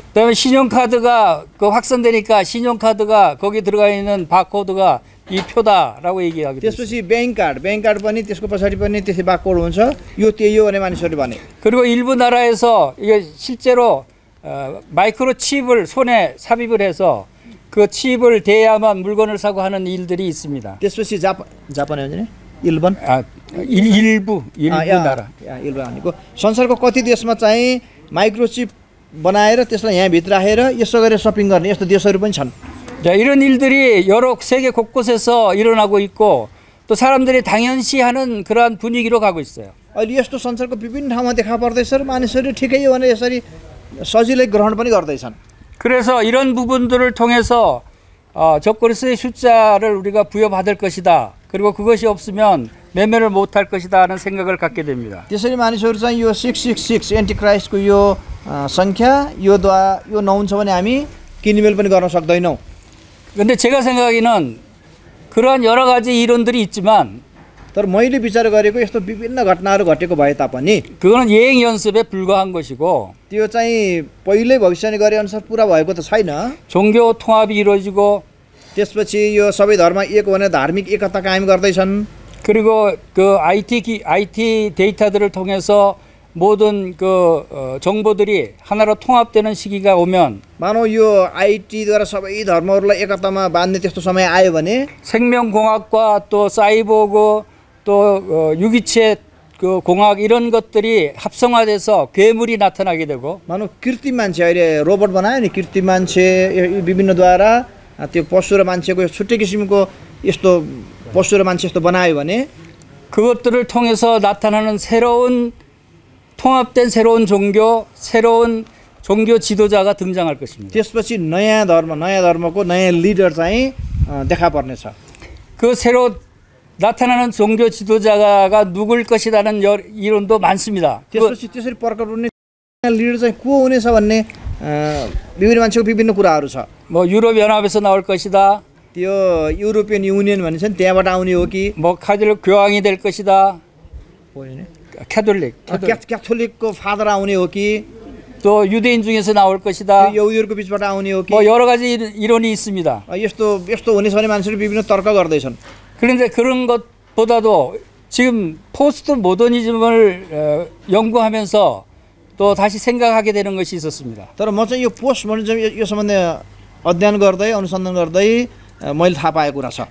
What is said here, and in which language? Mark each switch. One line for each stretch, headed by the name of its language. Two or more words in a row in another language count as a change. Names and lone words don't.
Korean: 그다음에 신용카드가 확산되니까 신용카드가 거기 들어가 있는 바코드가 이 표다라고 얘기하게 됐어요.
Nepali: त्यसपछि ब्याङ्क कार्ड पनि त्यसको पछाडि पनि त्यसै बारकोड हुन्छ, यो त्यही हो भने मानिसहरूले भने।
Korean: 그리고 일부 나라에서 이게 실제로 마이크로칩을 손에 삽입을 해서 그 칩을 대야만 물건을 사고 하는 일들이 있습니다.
Nepali: त्यसपछि जापान हो नि इल्बन
Korean: 일부 나라.
Nepali: इल्बन भनेको संसारको कति देशमा चाहिँ माइक्रोचिप बनाएर त्यसलाई यहाँ भित्र राखेर यसो गरेर सपिङ गर्ने यस्तो देशहरू पनि छन्।
Korean: 자, 이런 일들이 여러 세계 곳곳에서 일어나고 있고 또 사람들이 당연시하는 그러한 분위기로 가고 있어요.
Nepali: अहिले यस्तो संसारको विभिन्न ठाउँमा देखा पर्दैछ र मानिसहरू ठिकै हो भने यसरी सजिलै ग्रहण पनि गर्दैछन्।
Korean: 그래서 이런 부분들을 통해서 적그리스도의 숫자를 우리가 부여받을 것이다. 그리고 그것이 없으면 매매를 못할 것이다 하는 생각을 갖게 됩니다.
Nepali: त्यसरी मानिसहरू चाहिँ यो 666 एन्टिक्राइस्टको यो सङ्ख्या यो नहुन्छ भने हामी किनमेल पनि गर्न सक्दैनौँ।
Korean: 그런데 제가 생각하기는 그러한 여러 가지 이론들이 있지만
Nepali: तर मैले विचार गरेको यस्तो विभिन्न घटनाहरू घटेको भए तापनि
Korean: 그거는 예행 연습에 불과한 것이고
Nepali: त्यो चाहिँ पहिल्यै भविष्यवाणी गरे अनुसार पुरा भएको त छैन।
Korean: 종교 통합이 이루어지고
Nepali: त्यसपछि यो सबै धर्म एक भनेर धार्मिक एकता कायम गर्दैछन्।
Korean: 그리고 그 IT 데이터들을 통해서 모든 정보들이 하나로 통합되는 시기가 오면
Nepali: मानौ यो आइटीद्वारा सबै धर्महरूलाई एकतामा बाँध्ने त्यस्तो समय आयो भने
Korean: 생명공학과 또 사이보그 또 유기체 그 공학 이런 것들이 합성화돼서 괴물이 나타나게 되고
Nepali: मानौ कृत्रिम मान्छे अहिले रोबोट बनायो नि कृत्रिम मान्छे विभिन्नद्वारा त्यो पशु र मान्छेको छुट्टै किसिमको यस्तो पशु र मान्छे यस्तो बनायो भने
Korean: 그것들을 통해서 나타나는 새로운 통합된 새로운 종교 지도자가 등장할 것입니다.
Nepali: त्यसपछि नयाँ धर्मको नयाँ लिडर चाहिँ देखा पर्नेछ।
Korean: 그 새로 나타나는 종교 지도자가 누굴 것이라는 이론도 많습니다.
Nepali: त्यसपछि त्यसरी प्रकट हुने लिडर चाहिँ को हुनेछ भन्ने विभिन्न मान्छेको विभिन्न कुराहरू छ।
Korean: 뭐 유럽 연합에서 나올 것이다.
Nepali: त्यो युरोपियन युनियन भनिन्छ नि त्यहाँबाट आउने हो कि
Korean: 뭐 카톨릭 교황이 될 것이다.
Nepali: क्याथोलिकको फादर आउने हो कि
Korean: 또 유대인 중에서 나올 것이다.
Nepali: यहुदीहरूको बीचबाट आउने हो कि
Korean: 뭐 여러 가지 이론이 있습니다.
Nepali: यस्तो हुनेछ भने मान्छेले विभिन्न तर्क गर्दैछन्।
Korean: 그런데 그런 것보다도 지금 포스트 모더니즘을 연구하면서 또 다시 생각하게 되는 것이 있었습니다.
Nepali: तर म चाहिँ यो
English: post modernism
Nepali: यो सम्बन्धी अध्ययन गर्दै अनुसन्धान गर्दै मैले थाहा पाएको कुरा छ।